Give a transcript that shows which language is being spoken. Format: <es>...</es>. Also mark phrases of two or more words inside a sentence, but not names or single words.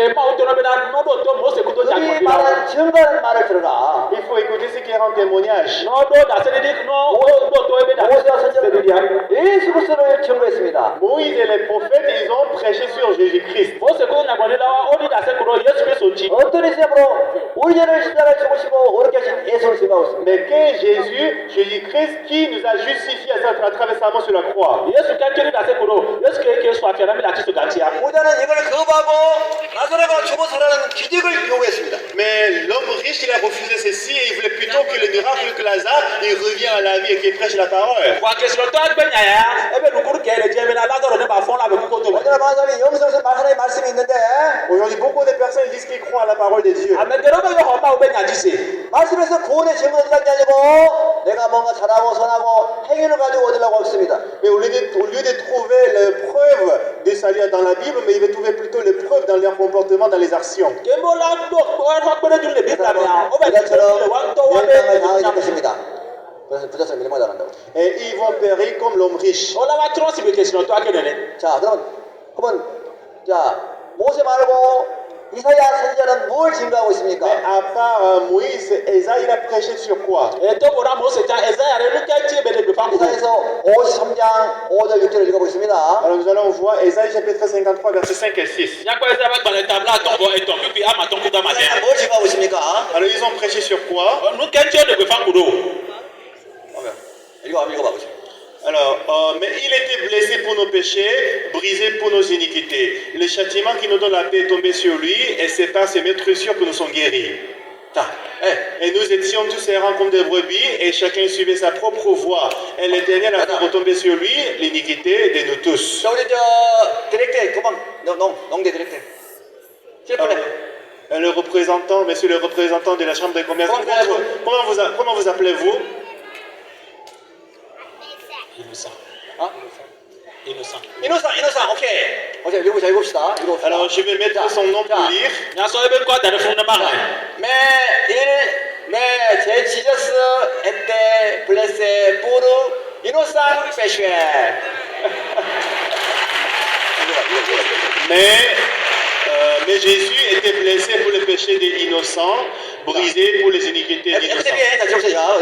<ko>그들이 말한 증거하는 말을 들어라.</ko> <fr>Il faut écouter ceux qui rendent témoignage.</fr> <ko>모세와 선지자들이 예수 그리스도를 증거했습니다.</ko> <fr>Moïse et les prophètes ils ont prêché sur Jésus-Christ.</fr> <ko>어떤 예수님으로 우리 죄를 십자가에 죽으시고 어렵게 하신 예수를 증거하고 있습니다.</ko> <fr>Mais qu'est Jésus, Jésus-Christ qui nous a justifiés à travers sa mort sur la croix.</fr> <ko>부자는 이걸 거부하고 나사로가 죽어 살아나는 기적을 요구했습니다.</ko> <fr>Mais l'homme riche il a refusé ceci et il voulait plutôt que le miracle que Lazare il revient à la vie et qu'il prêche la parole.</fr> <ko>오늘 많은 사람이 영성에서 하나님의 말씀이 있는데</ko> <fr>Aujourd'hui beaucoup de personnes disent qu'ils croient à la parole de Dieu.</fr> <ko>말씀에서 구원의 증거를 얻는 게 아니고 내가 뭔가 잘하고 선하고 행위를 가지고 얻으려고 했습니다.</ko> <fr>Mais au lieu de trouver les preuves de salut dans la Bible, mais il veut trouver plutôt les preuves dans leur comportement, dans les actions.</fr> <ko>이처럼 멸망을 당하게 것입니다. 그래서 부자처럼 멸망당한다고.</ko> <fr>Et ils vont périr comme l'homme riche.</fr> <ko>자, 그러면 자 모세 말고 이사야 선지자는 뭘 증거하고 있습니까?</ko> <fr>Mais à part Moïse, Esaïe il a prêché sur quoi?</fr> <ko>이사야에서 53장 5절 6절을 읽어보겠습니다.</ko> <fr>Alors nous allons voir Esaïe chapitre 53 versets 5 et 6.</fr> <ko>뭘 증거하고 있습니까?</ko> <fr>Alors ils ont prêché sur quoi?</fr> <ko>읽어봐 보세요.</ko> <fr>Alors, mais il était blessé pour nos péchés, brisé pour nos iniquités. Le châtiment qui nous donne la paix est tombé sur lui, et c'est par ses maîtressures que nous sommes guéris.</fr> <ko>자, 예.</ko> <fr>Et nous étions tous errants comme des brebis, et chacun suivait sa propre voie. Et l'Éternel a fait retomber sur lui l'iniquité de nous tous.</fr> <ko>자, 우리 디렉터 도망 농대 디렉터. 실패네.</ko> <fr>Le représentant, monsieur le représentant de la Chambre de commerce, comment vous appelez-vous? Innocent.</fr> <ko>어? Innocent. 이노상, 오케이. 어제 읽어보자, 읽읍시다.</ko> <fr>Alors je vais mettre son nom pour lire. mais Jesus était blessé pour innocent péché. Mais Jésus était blessé pour le péché des innocents, brisé pour les iniquités des innocents.</fr>